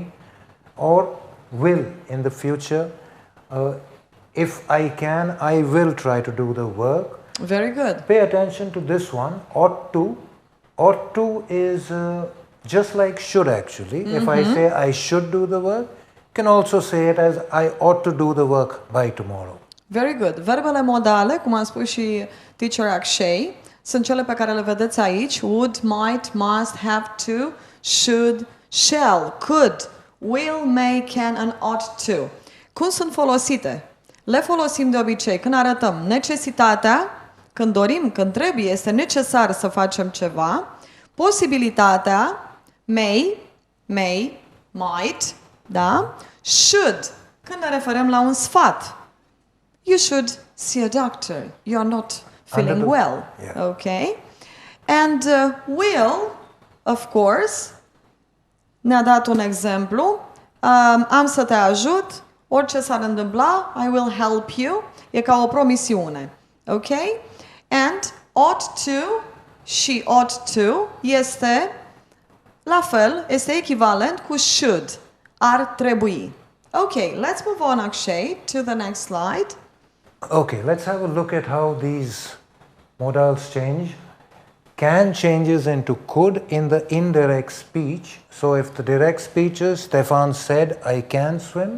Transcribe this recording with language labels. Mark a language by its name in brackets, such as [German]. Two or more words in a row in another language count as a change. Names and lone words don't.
[English] Or will in the future, if I can, I will try to do the work. Very good. Pay attention to this one, ought to. Ought to is just like should actually. If I say I should do the work, you can also say it as I ought to do the work by tomorrow. Very good. [Romanian] Verbele modale, cum a spus și teacher Akshay, sunt cele pe care le vedeți aici. [English] Would, might, must, have to, should, shall, could, will, may, can and ought to. [Romanian] Cum sunt folosite? Le folosim de obicei când arătăm necesitatea, când dorim, când trebuie, este necesar să facem ceva, posibilitatea, [English] may, might, da? Should, [Romanian] când ne referăm la un sfat. [English] You should see a doctor. You are not feeling well. Yeah. Okay? And will, of course, [Romanian] ne-a dat un exemplu. Am să te ajut. Orice s-ar întâmpla, [English] I will help you. [Romanian] E ca o promisiune. [English] Okay? And ought to, she ought to, [Romanian] este la fel, este echivalent cu should. Ar trebui. [English] Okay, let's move on, Akshay, to the next slide. Okay, let's have a look at how these modals change. Can changes into could in the indirect speech. So if the direct speech is Stefan said, I can swim.